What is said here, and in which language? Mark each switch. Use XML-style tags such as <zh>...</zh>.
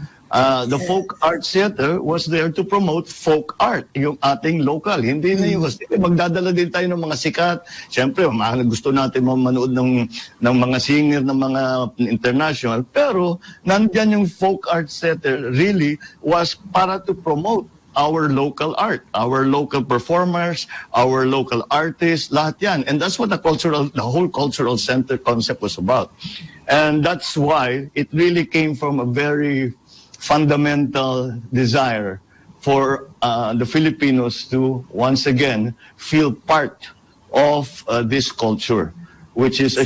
<en>The Folk Arts Theater was there to promote folk art,</en> <tl>yung ating local. Hindi na yung magdadala din tayo ng mga sikat. Siyempre, gusto natin manood ng mga singer ng mga international. Pero, nandyan yung</tl> <en>Folk Arts Theater really was para to promote our local art, our local performers, our local artists,</en> <tl>lahat yan.</tl> <en>And that's what the whole cultural center concept was about. And that's why it really came from a very fundamental desire for the Filipinos to once again feel part of this culture, which is a</en>